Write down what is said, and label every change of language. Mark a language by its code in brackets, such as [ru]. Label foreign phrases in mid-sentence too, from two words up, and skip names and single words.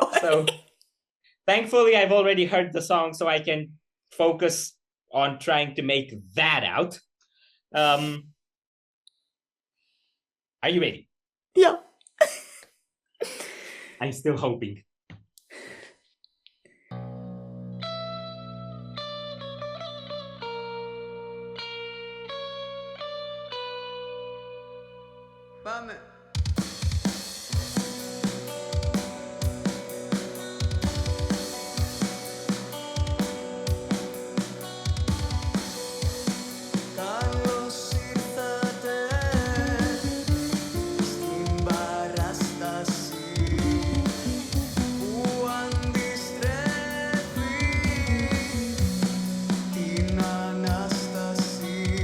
[en] So thankfully, I've already heard the song, so I can focus on trying to make that out. Are you ready? Yeah. I'm still hoping. [el] Πάμε. Καλώς ήρθατε στην παράσταση που αντιστρέφει την Ανάσταση.